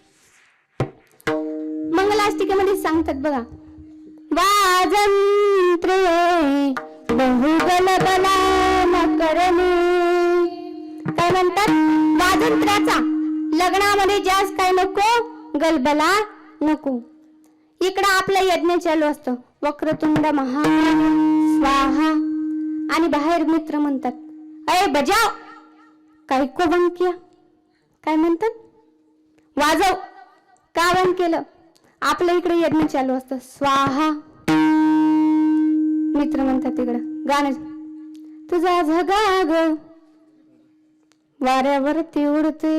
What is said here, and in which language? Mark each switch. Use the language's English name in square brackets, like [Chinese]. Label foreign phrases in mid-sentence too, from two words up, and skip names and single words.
[Marathi] मंगलाष्टिकेमध्ये सांगतात बघा, वाजंत्रे बहुगलबला न करणे. काय म्हणतात? वाजंत्र्याचा लग्नामध्ये जास्त काय नको, गलबला नको. इकडं आपलं यज्ञ चालू असतं, [Sanskrit] वक्रतुंड महाकाय स्वाहा, [Marathi] आणि बाहेर मित्र म्हणतात, [Hindi] अरे बजाव, काय को बंद किया. [Marathi] काय म्हणतात? वाजव. का बंद केलं? आपल्या इकडे यज्ञ चालू असतं, स्वाहा. मित्र म्हणतात तिकडं गाणं, तुझा झगा ग वाऱ्यावरती उडते.